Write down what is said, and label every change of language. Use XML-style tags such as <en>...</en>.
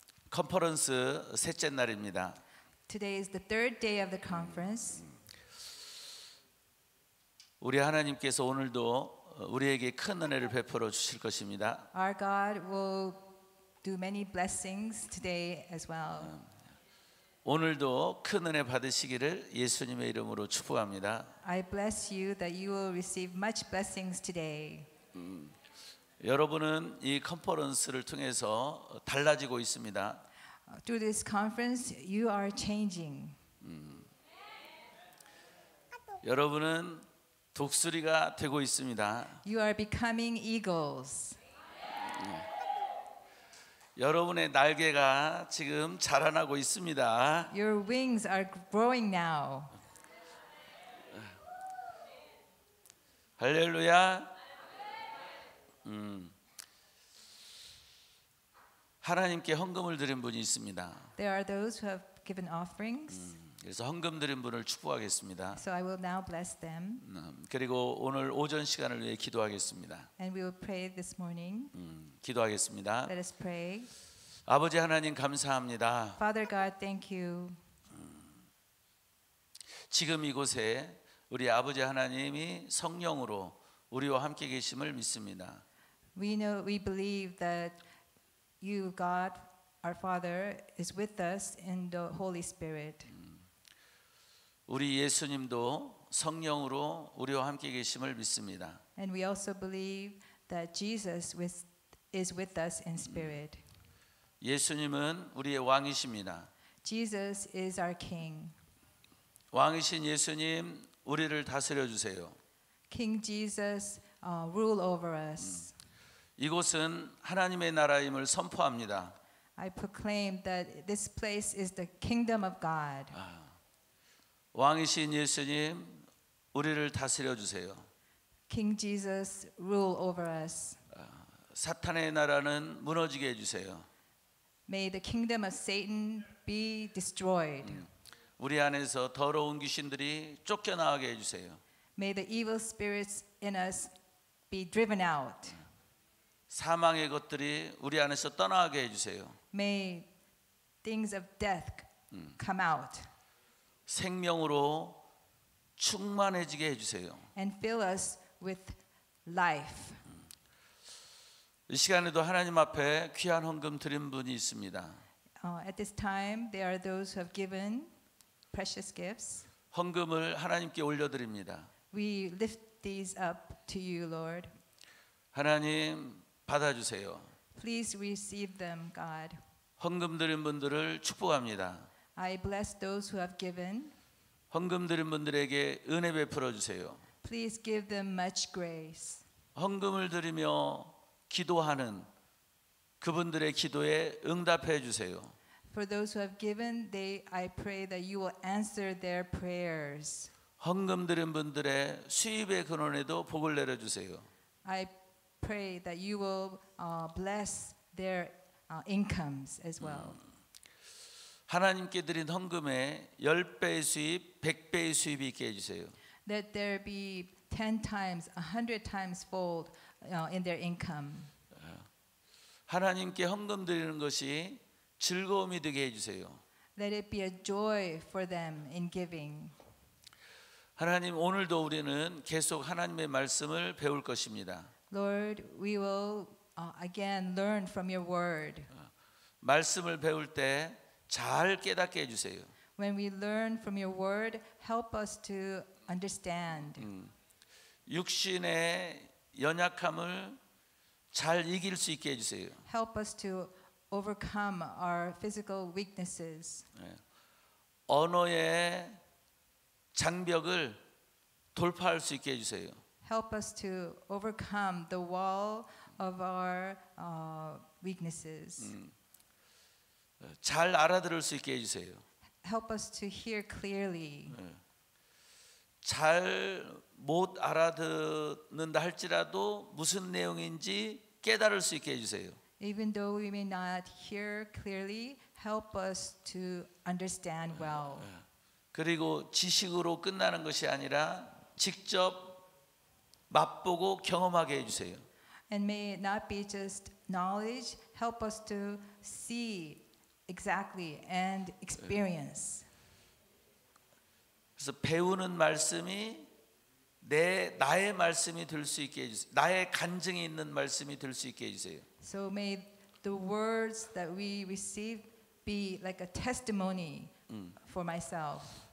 <ko>컨퍼런스 셋째 날입니다.</ko> <en>Today is the third day of the conference.</en> <ko>우리 하나님께서 오늘도 우리에게 큰 은혜를 베풀어 주실 것입니다.</ko> <en>Our God will do many blessings today as well.</en> <ko>오늘도 큰 은혜 받으시기를 예수님의 이름으로 축복합니다.</ko> <en>I bless you that you will receive much blessings today.</en> <ko>여러분은 이 컨퍼런스를 통해서 달라지고 있습니다.</ko> <en>Through this conference, you are changing.</en> <ko>여러분은 독수리가 되고 있습니다.</ko> <en>You are becoming eagles.</en> <ko>여러분의 날개가 지금 자라나고 있습니다.</ko> <en>Your wings are growing now.</en> <ko>할렐루야. 하나님께 헌금을 드린 분이 있습니다.</ko> <en>There are those who have given offerings.</en> <ko>그래서 헌금 드린 분을 축복하겠습니다.</ko> <en>So I will now bless them.</en> <ko>그리고 오늘 오전 시간을 위해 기도하겠습니다.</ko> <en>And we will pray this morning.</en> <ko>기도하겠습니다.</ko> <en>Let us pray.</en> <ko>아버지 하나님 감사합니다.</ko> <en>Father God, thank you.</en> <ko>지금 이곳에 우리 아버지 하나님이 성령으로 우리와 함께 계심을 믿습니다.</ko> <en>We believe that you, God, our Father, is with us in the Holy Spirit.</en> <ko>우리 예수님도 성령으로 우리와 함께 계심을 믿습니다.</ko> <en>And we also believe that Jesus is with us in spirit.</en> <ko>예수님은 우리의 왕이십니다.</ko> <en>Jesus is our King.</en> <ko>왕이신 예수님, 우리를 다스려 주세요.</ko> <en>King Jesus, rule over us.</en> <ko>이곳은 하나님의 나라임을 선포합니다.</ko> <en>I proclaim that this place is the kingdom of God.</en> <ko>왕이신 예수님, 우리를 다스려 주세요.</ko> <en>King Jesus, rule over us.</en> <ko>사탄의 나라는 무너지게 해주세요.</ko> <en>May the kingdom of Satan be destroyed.</en> <ko>우리 안에서 더러운 귀신들이 쫓겨나가게 해주세요.</ko> <en>May the evil spirits in us be driven out.</en> <ko>사망의 것들이 우리 안에서 떠나게 해주세요.</ko> <en>May things of death come out.</en> <ko>생명으로 충만해지게 해주세요.</ko> <en>And fill us with life.</en> <ko>이 시간에도 하나님 앞에 귀한 헌금 드린 분이 있습니다.</ko> <en>At this time, there are those who have given precious gifts.</en> <ko>헌금을 하나님께 올려드립니다.</ko> <en>We lift these up to you, Lord.</en> <ko>하나님 받아주세요.</ko> <en>Please receive them, God.</en> <ko>헌금 드린 분들을 축복합니다.</ko> <en>I bless those who have given.</en> <ko>헌금 드린 분들에게 은혜 베풀어 주세요.</ko> <en>Please give them much grace.</en> <ko>헌금을 드리며 기도하는 그분들의 기도에 응답해 주세요.</ko> <en>For those who have given, I pray that you will answer their prayers.</en> <ko>헌금 드린 분들의 수입의 근원에도 복을 내려 주세요.</ko> <en>I pray that you will bless their incomes as well.</en> <ko>하나님께 드린 헌금에 10배의 수입, 100배의 수입이 있게 해주세요.</ko> <en>That there be 10 times, 100 times fold in their income.</en> <ko>하나님께 헌금 드리는 것이 즐거움이 되게 해주세요.</ko> <en>Let it be a joy for them in giving.</en> <ko>하나님, 오늘도 우리는 계속 하나님의 말씀을 배울 것입니다.</ko> <en>Lord, we will again learn from your word.</en> <ko>말씀을 배울 때 잘 깨닫게 해주세요.</ko> <en>When we learn from your word, help us to understand.</en> <ko>육신의 연약함을 잘 이길 수 있게 해주세요.</ko> <en>Help us to overcome our physical weaknesses.</en> <ko>언어의 장벽을 돌파할 수 있게 해주세요.</ko> <en>Help us to overcome the wall of our weaknesses.</en> <ko>잘 알아들을 수 있게 해주세요.</ko> <en>Help us to hear clearly.</en> <ko>잘 못 알아듣는다 할지라도 무슨 내용인지 깨달을 수 있게 해주세요.</ko> <en>Even though we may not hear clearly, help us to understand well.</en> <ko>그리고 지식으로 끝나는 것이 아니라 직접 맛보고 경험하게 해주세요.</ko> <en>And may it not be just knowledge, help us to see exactly and experience.</en> <ko>그래서 배우는 말씀이 나의 말씀이 될 수 있게 해주세요. 나의 간증이 있는 말씀이 될 수 있게 해주세요.</ko> <en>So may the words that we receive be like a testimony for myself.</en>